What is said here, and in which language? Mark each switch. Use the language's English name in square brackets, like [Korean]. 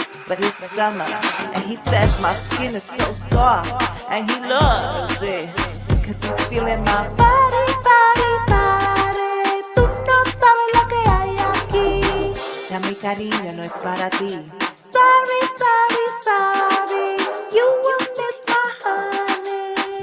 [English] But it's summer, and he says my skin is so soft, and he loves it, cause he's feeling my body, body, body. [Spanish] Tú no sabes lo que hay aquí. Ya mi cariño no es para ti. [English] Sorry, sorry, sorry, you will miss my honey.